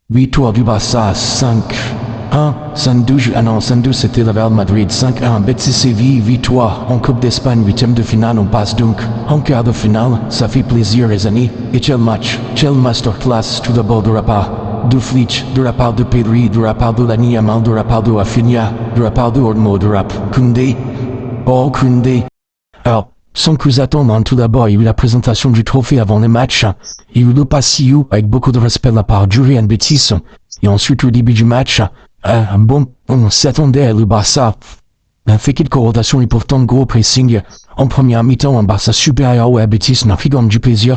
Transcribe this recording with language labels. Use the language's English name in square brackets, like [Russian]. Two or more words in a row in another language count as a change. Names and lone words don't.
[French] Victoire du Barça 5-1, 5-12, ah non, 5-12 c'était le Real Madrid, 5-1, Betis Séville, victoire, en Coupe d'Espagne, 8e de finale, on passe donc en quart de finale, ça fait plaisir les amis, et quel match, quel masterclass tout d'abord de la part de Flick, de la part de Pedri, de la part de Lamine Yamal, de la part de Rafinha, de la part de Olmo, de la part de Koundé, Koundé. Alors, sans plus attendre, tout d'abord, il y a eu la présentation du trophée avant le match. Il y a eu le passillo avec beaucoup de respect de la part du Real Betis. Et ensuite, au début du match, on s'attendait à le Barça. Fait quelques rotations et pourtant gros pressing. En première mi-temps, un Barça supérieur au Betis n'a fait comme du plaisir.